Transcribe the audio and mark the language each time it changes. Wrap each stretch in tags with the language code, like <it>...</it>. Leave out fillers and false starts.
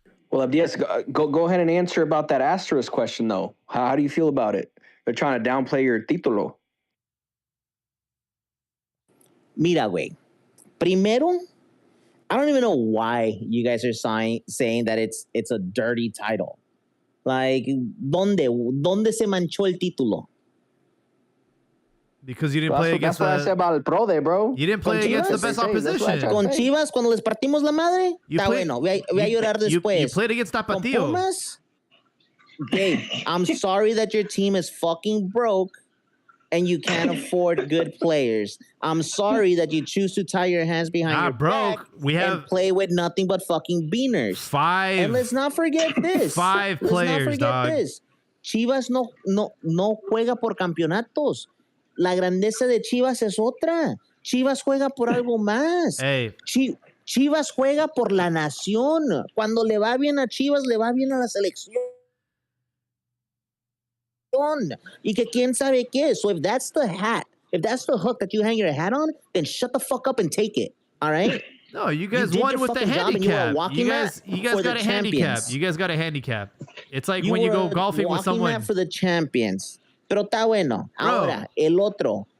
<en>Well, Abdias, go ahead and answer about that asterisk question, though. How do you feel about it? They're trying to downplay your título.</en> <es>Mira, güey.</es> <en>Primero, I don't even know why you guys are saying that it's a dirty title.</en> <es>Like, ¿dónde se manchó el título?</es> <en>Because you didn't play against That's what I said about El Pro Day, bro. You didn't play against the best opposition.</en> <es>Con Chivas, cuando les partimos la madre, está bueno. Voy a llorar después.</es> <en>You played against Tapatío.</en> <es>Con Pumas,</es> <en>Gabe, I'm sorry that your team is fucking broke and you can't afford good players. I'm sorry that you choose to tie your hands behind your back and play with nothing but fucking beaners. And let's not forget this. This.</en> <es>Chivas no juega por campeonatos. La grandeza de Chivas es otra. Chivas juega por algo más.</es> <en>Hey.</en> <es>Chivas juega por la nación. Cuando le va bien a Chivas, le va bien a la selección. Y que quién sabe qué.</es> <en>So if that's the hook that you hang your hat on, then shut the fuck up and take it. All right? No, you guys won with the handicap. You guys got a handicap. You guys got a handicap. It's like when you go golfing with someone. For the champions.</en> <es>Pero está bueno. Ahora, el otro.</es>